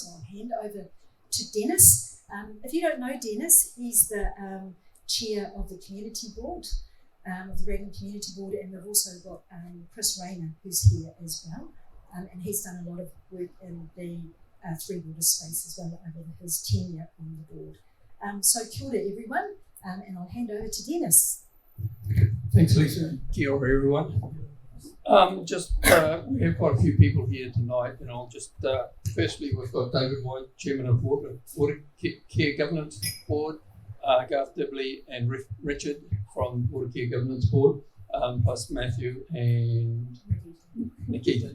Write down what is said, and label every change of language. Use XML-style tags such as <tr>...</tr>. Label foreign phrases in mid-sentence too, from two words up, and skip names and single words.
<en>So I'll hand over to Dennis. If you don't know Dennis, he's the chair of the community board, of the Raglan Community Board, and we've also got Chris Rayner, who's here as well, and he's done a lot of work in the Three Water space as well over his tenure on the board. So</en> <mi>kia ora</mi> <en>everyone, and I'll hand over to Dennis. Thanks, Lisa.</en> <mi>Kia ora everyone.</mi> <en>We have quite a few people here tonight, and I'll just firstly we've got David White, Chairman of Water Care Governance Board, Garth Dibley and Richard from Water Care Governance Board, plus Matthew and Nikita.</en>